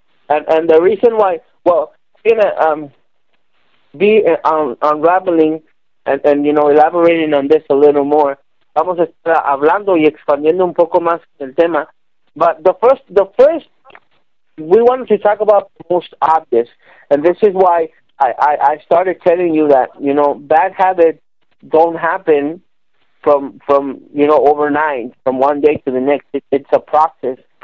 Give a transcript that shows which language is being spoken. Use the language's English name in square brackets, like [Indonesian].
[English] And the reason why, well, you know, unraveling and you know, elaborating on this a little more. [Spanish] Vamos a estar hablando y expandiendo un poco más el tema. [English] But the first, we wanted to talk about the most obvious. And this is why I started telling you that, you know, bad habits don't happen from you know, overnight, from one day to the next. It's a process.